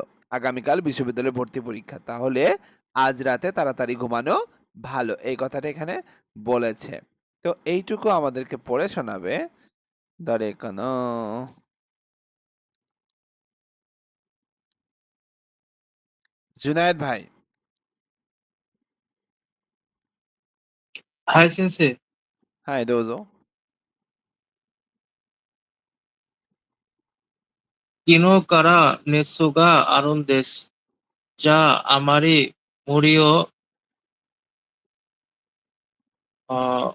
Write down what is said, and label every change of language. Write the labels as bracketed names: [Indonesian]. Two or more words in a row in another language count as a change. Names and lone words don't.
[Bangla] আগামীকাল বিশ্ববিদ্যালয়ে ভর্তি পরীক্ষা, তাহলে আজ রাতে তাড়াতাড়ি ঘুমানো ভালো। এই কথাটা এখানে বলেছে। তো এইটুকু আমাদেরকে পড়ে শোনাবে দরে কোন জুনায়েদ ভাই। [Japanese] はい、先生。はい、どうぞ。昨日から熱があるんです。じゃあ、あまり無理を、あ